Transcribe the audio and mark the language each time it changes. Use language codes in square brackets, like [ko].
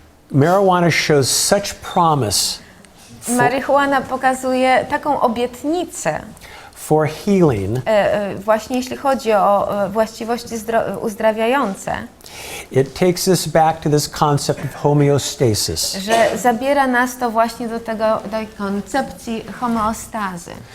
[en] Marijuana shows such promise [pl] Marihuana pokazuje taką obietnicę [en] for healing. [pl] Właśnie jeśli chodzi o właściwości uzdrawiające, [en] It takes us back to this concept of homeostasis. [pl] że zabiera nas to właśnie do tej koncepcji homeostazy.